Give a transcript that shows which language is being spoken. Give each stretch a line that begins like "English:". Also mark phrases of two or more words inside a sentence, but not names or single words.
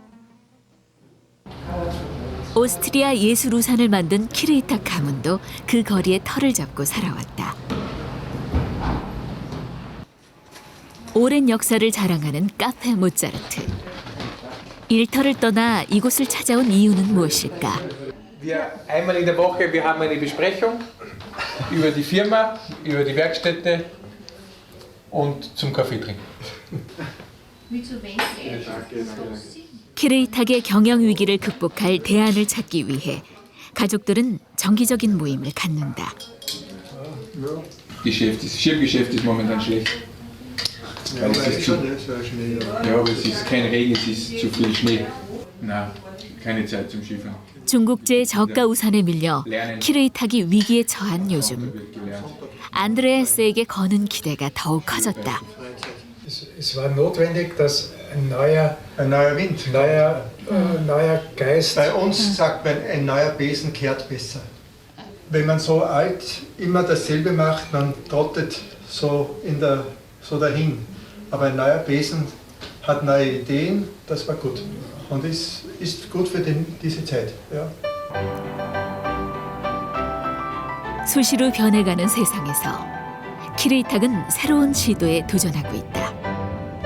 Korean: 오스트리아 예술 우산을 만든 키르이탁 가문도 그 거리에 터를 잡고 살아왔다. 오랜 역사를 자랑하는 카페 모차르트. 일터를 떠나 이곳을 찾아온 이유는 무엇일까?
German: Einmal in der Woche wir haben eine Besprechung über die Firma, über die Werkstätte und zum Kaffee trinken.
Korean: 키르이탁의 경영 위기를 극복할 대안을 찾기 위해 가족들은 정기적인 모임을 갖는다.
German: Schirmgeschäft ist momentan schlecht. Ja, aber es ist kein Regen, es ist zu viel Schnee. Nein, keine Zeit zum Skifahren.
Korean: 중국제 저가 우산에 밀려 키르이탁이 위기에 처한 요즘 안드레아스에게 거는 기대가 더욱 커졌다.
German: Es war notwendig, dass ein neuer Wind, neuer Geist. Bei uns sagt man, ein neuer Besen kehrt besser. Wenn man so alt immer dasselbe macht, man trottet so dahin. Aber ein neuer Besen hat neue Ideen, das war gut. Und ist gut für diese Zeit. Ja.
Korean: 수시로 변해가는 세상에서 키르이탁은 새로운 시도에 도전하고 있다.